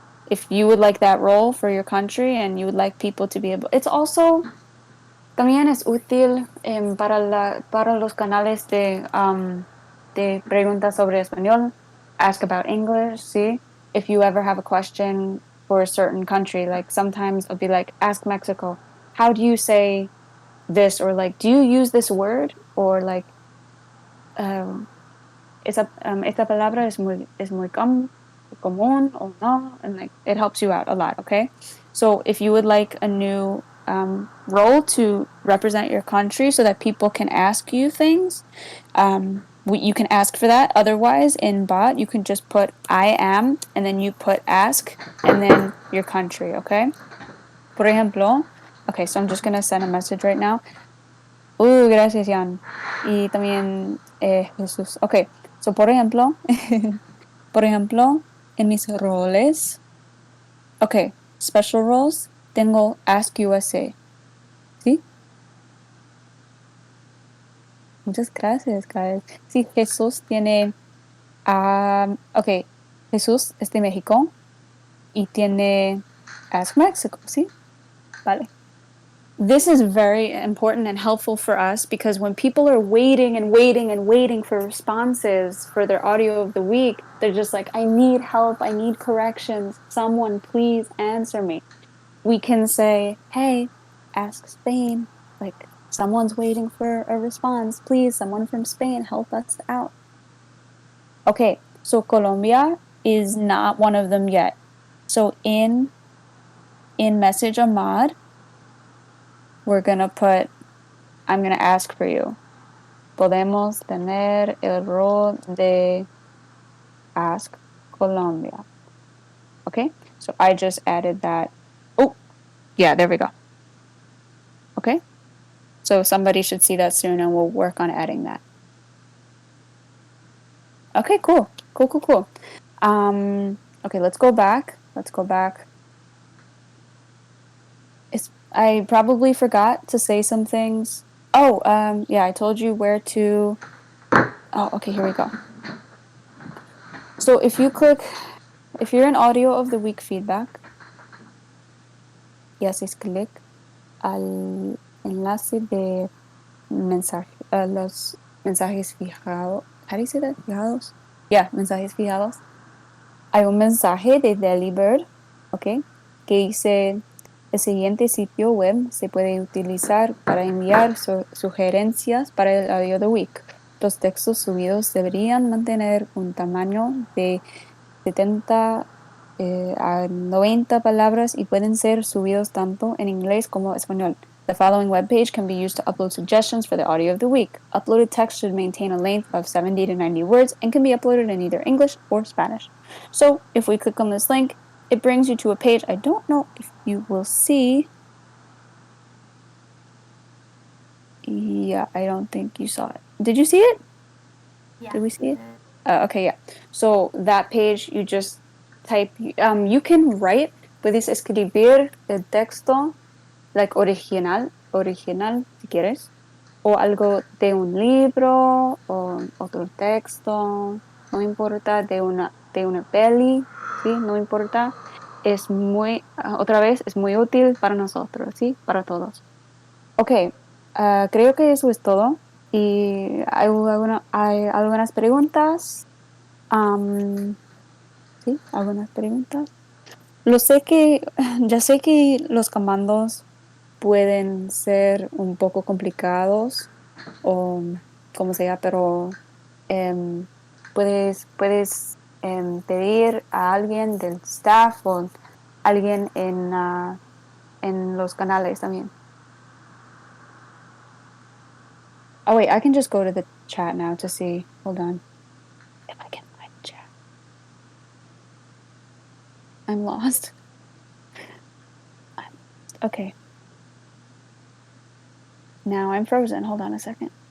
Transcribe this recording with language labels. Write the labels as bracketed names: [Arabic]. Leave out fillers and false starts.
[English] If you would like that role for your country and you would like people to be able, it's also [Spanish] también es útil para los canales de preguntas sobre español, [English] ask about English, ¿sí? If you ever have a question for a certain country, like sometimes it'll be like, ask Mexico, how do you say this? Or like, do you use this word? Or like, um, [Spanish] esta palabra es muy común o no, [English] and like it helps you out a lot. Okay, so if you would like a new role to represent your country so that people can ask you things, you can ask for that. Otherwise, in bot, you can just put I am and then you put ask and then your country. Okay, [Spanish] por ejemplo. [English] Okay, so I'm just gonna send a message right now. [Spanish] Gracias, Jan. Y también Jesús. Ok, so por ejemplo, por ejemplo, en mis roles, ok, [English] special roles, [Spanish] tengo Ask USA, ¿sí? Muchas gracias, guys. Sí, Jesús tiene, ok, Jesús es de México y tiene Ask Mexico, ¿sí? Vale. [English] This is very important and helpful for us because when people are waiting and waiting and waiting for responses for their audio of the week, they're just like, I need help, I need corrections, someone please answer me. We can say, hey, ask Spain, like someone's waiting for a response, please, someone from Spain, help us out. Okay, so Colombia is not one of them yet. So in message Ahmad, we're gonna put, I'm gonna ask for you. [Spanish] Podemos tener el rol de Ask Colombia. [English] Okay, so I just added that. Oh, yeah, there we go. Okay, so somebody should see that soon and we'll work on adding that. Okay, cool. Cool, cool, cool. Okay, let's go back. Let's go back. I probably forgot to say some things. Oh, yeah, I told you where to. Oh, okay, here we go. So if you're in audio of the week feedback, [Spanish] y haces clic al enlace de mensaje, los mensajes fijados. [English] How do you say that? Fijados. [Spanish] Yeah, mensajes fijados. Hay un mensaje de Delibird, ¿ok? Que dice, el siguiente sitio web se puede utilizar para enviar sugerencias para el audio de week. Los textos subidos deberían mantener un tamaño de 70 a 90 palabras y pueden ser subidos tanto en inglés como español. [English] The following webpage can be used to upload suggestions for the audio of the week. Uploaded text should maintain a length of 70 to 90 words and can be uploaded in either English or Spanish. So if we click on this link, it brings you to a page. I don't know if you will see. Yeah, I don't think you saw it. Did you see it? Yes. Did we see it? Okay, yeah. So that page, you just type, you can write, [Spanish] puedes escribir el texto, like original, si quieres, o algo de un libro, o otro texto, no importa, de una peli, ¿sí? No importa. Otra vez, es muy útil para nosotros, ¿sí? Para todos. Ok, creo que eso es todo. Y hay algunas preguntas. Sí, algunas preguntas. Ya sé que los comandos pueden ser un poco complicados o como sea, pero em, puedes pedir a alguien del staff o alguien en los canales también. [English] Oh wait, I can just go to the chat now to see. Hold on. If I can find the chat. I'm lost. Okay. Now I'm frozen. Hold on a second.